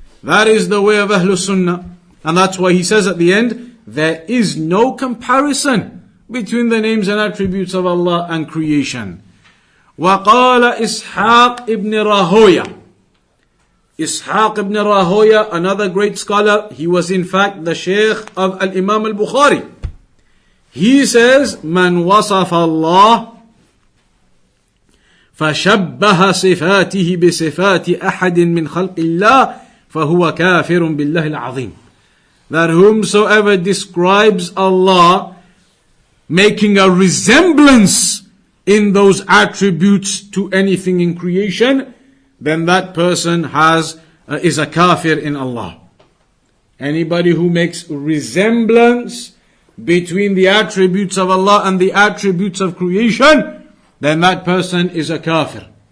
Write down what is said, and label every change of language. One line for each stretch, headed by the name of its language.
English: That is the way of Ahlus Sunnah. And that's why he says at the end, there is no comparison between the names and attributes of Allah and creation.
Arabic: وَقَالَ
English: إِسْحَاقِ ibn Rahoya. Ishaq ibn Rahoya, another great scholar, he was in fact the Shaykh of Al-Imam Al-Bukhari. He says,
Arabic: مَنْ وَصَفَ اللَّهِ فَشَبَّهَ صِفَاتِهِ بِصِفَاتِ أَحَدٍ مِّنْ خَلْقِ اللَّهِ فَهُوَ كَافِرٌ بِاللَّهِ الْعَظِيمِ.
English: That whomsoever describes Allah making a resemblance in those attributes to anything in creation, then that person is a kafir in Allah. Anybody who makes resemblance between the attributes of Allah and the attributes of creation, then that person is a kafir.